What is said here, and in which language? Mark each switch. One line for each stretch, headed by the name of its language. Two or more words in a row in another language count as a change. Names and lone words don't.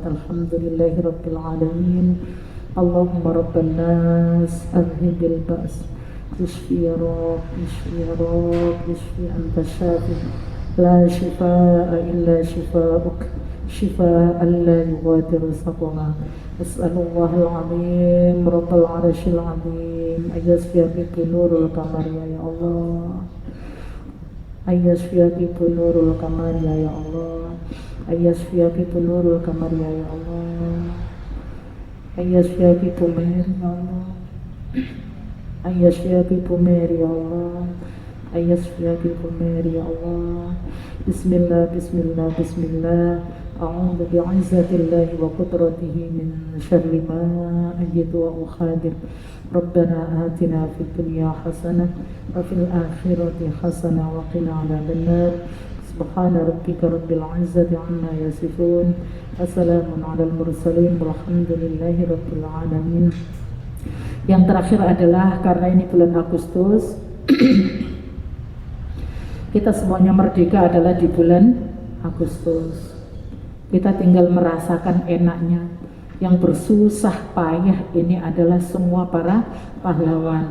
Arabic: الحمد لله رب العالمين. اللهم رب الناس أذهب البأس اشف يا رب، اشف يا رب، اشف أنت الشافي لا شفاء إلا شفاؤك شفاء لا يغادر سقما. أسأل الله العظيم رب العرش العظيم أن يشفي Bu Nurul Kamariah يا الله، أن يشفي Bu Nurul Kamariah يا الله، أن يشفي Bu Nurul Kamariah يا الله، أن يشفي Bu Mary يا الله، أن يشفي Bu Mary يا الله، أن يشفي Bu Mary يا الله. بسم الله، بسم الله، بسم الله. أعوذ بعزة الله وقدرته من شر ما أجد وأحاذر. ربنا آتنا في الدنيا حسنة وفي الآخرة حسنة وقنا عذاب النار. سبحان ربك رب العزة عما يصفون. وسلام على المرسلين والحمد لله رب العالمين.
Indonesian: Yang terakhir adalah karena ini bulan Agustus kita semuanya merdeka adalah di bulan Agustus. Kita tinggal merasakan enaknya. Yang bersusah payah ini adalah semua para pahlawan.